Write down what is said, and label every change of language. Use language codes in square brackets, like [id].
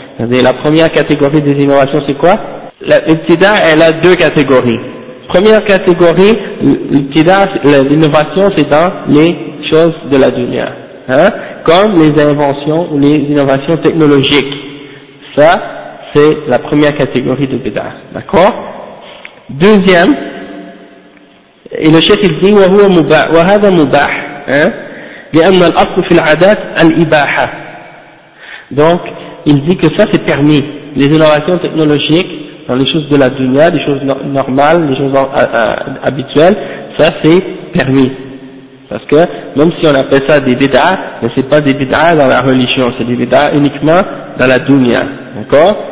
[fr] C'est-à-dire, la première catégorie des innovations, c'est quoi? L'ibtida, elle a deux catégories. Première catégorie, l'ibtida, l'innovation, c'est dans les choses de la dunya, comme les inventions ou les innovations technologiques. Ça, c'est la première catégorie de bid'a, d'accord? Deuxième, et le cheikh il dit [ar] وهو مباح وهذا مباح لأن الأصل في العادات الإباحة. [fr] Donc il dit que ça c'est permis, les innovations technologiques dans les choses de la dunya, les choses normales, les choses habituelles, ça c'est permis, parce que même si on appelle ça des bid'a, mais c'est pas des bid'a dans la religion, c'est des bid'a uniquement dans la dunya, d'accord?